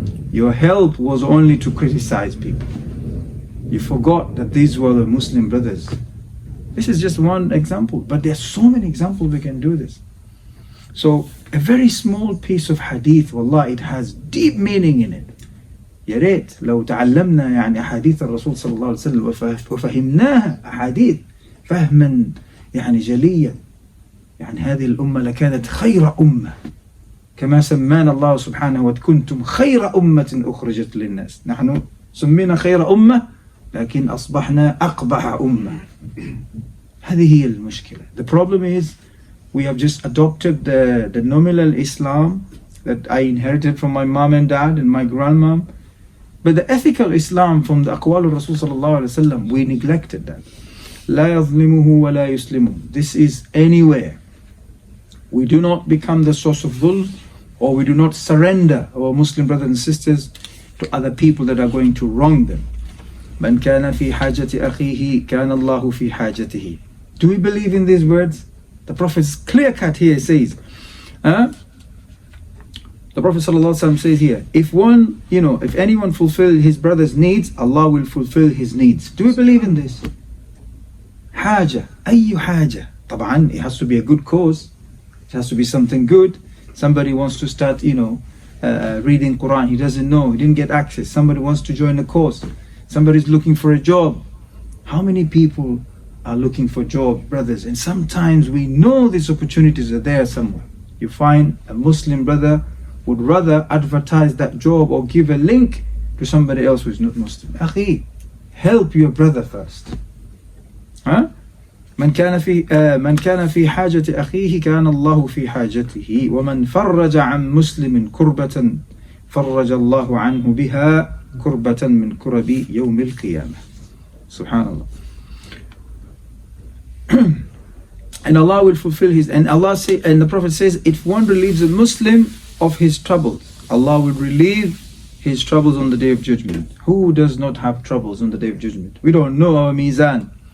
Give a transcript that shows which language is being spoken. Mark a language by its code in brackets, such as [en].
[en] Your help was only to criticize people. You forgot that these were the Muslim brothers. This is just one example, but there are so many examples we can do this. So a very small piece of hadith, wallah, it has deep meaning in it. [ar] يا ريت لو تعلمنا يعني أحاديث الرسول صلى الله عليه وسلم وفهمناها أحاديث فهما يعني جليا، يعني هذه الأمة لكانت خير أمة كما سمانا الله سبحانه وكنتم خير أمة أخرجت للناس. نحن سمينا خير أمة لكن أصبحنا أقبح أمة. هذه هي المشكلة. [en] The problem is we have just adopted the nominal Islam that I inherited from my mom and dad and my grandmom, but the ethical Islam from the Aqwal of Rasul sallallahu alaihi wasallam, we neglected that. [ar] لا يظلمه ولا يسلمه. [en] This is anywhere. We do not become the source of dhulm, or we do not surrender our Muslim brothers and sisters to other people that are going to wrong them. [ar] من كان في حاجة أخيه كان الله في حاجته. [en] Do we believe in these words? The Prophet's clear cut here says, the Prophet ﷺ says here, if anyone fulfill his brother's needs, Allah will fulfill his needs. Do we believe in this? [ar] حاجة, أي حاجة. [en] طبعا it has to be a good cause. It has to be something good. Somebody wants to start, reading Quran. He doesn't know. He didn't get access. Somebody wants to join a course. Somebody's looking for a job. How many people are looking for jobs, brothers? And sometimes we know these opportunities are there somewhere. You find a Muslim brother would rather advertise that job or give a link to somebody else who is not Muslim. Akhi, help your brother first. [ar] من كان في حاجة أخيه كان الله في حاجته ومن فرج عن مسلم كربة فرج الله عنه بها كربة من كرب يوم القيامة. Subhanallah. [en] And Allah will fulfill his, and the Prophet says, if one relieves a Muslim of his troubles, Allah will relieve his troubles on the Day of Judgment. Who does not have troubles on the Day of Judgment? We don't know our mizan.